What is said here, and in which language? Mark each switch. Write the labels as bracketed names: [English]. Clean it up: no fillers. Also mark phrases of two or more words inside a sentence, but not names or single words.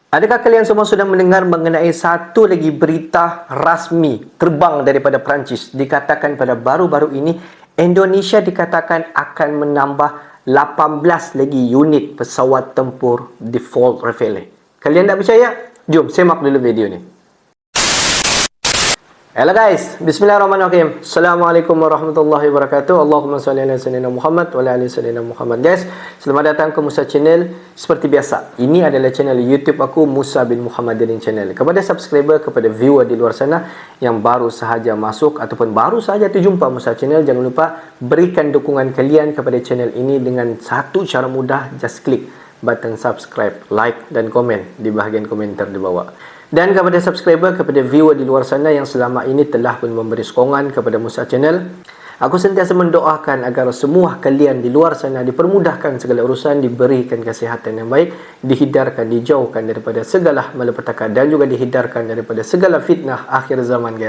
[Malay] Adakah kalian semua sudah mendengar mengenai satu lagi berita rasmi terbang daripada Perancis? Dikatakan pada baru-baru ini, Indonesia dikatakan akan menambah 18 lagi unit pesawat tempur Default Rafale. Kalian tak percaya? Jom semak dulu video ni. [English] Hello guys, [Arabic] بسم الله الرحمن الرحيم. السلام عليكم ورحمة الله وبركاته. اللهم صل على سيدنا محمد وعلى آل سيدنا محمد. [Malay] Guys, selamat datang ke Musa Channel. Seperti biasa, ini adalah channel YouTube aku, Musa bin Muhammadin Channel. Kepada subscriber, kepada viewer di luar sana yang baru sahaja masuk ataupun baru sahaja terjumpa Musa Channel, jangan lupa berikan dukungan kalian kepada channel ini dengan satu cara mudah. Just klik [English] button subscribe, like [Malay] dan komen di bahagian komentar di bawah. Dan kepada subscriber, kepada viewer di luar sana yang selama ini telah pun memberi sokongan kepada Musa Channel, aku sentiasa mendoakan agar semua kalian di luar sana dipermudahkan segala urusan, diberikan kesihatan yang baik, dihindarkan, dijauhkan daripada segala malapetaka dan juga dihindarkan daripada segala fitnah akhir zaman guys.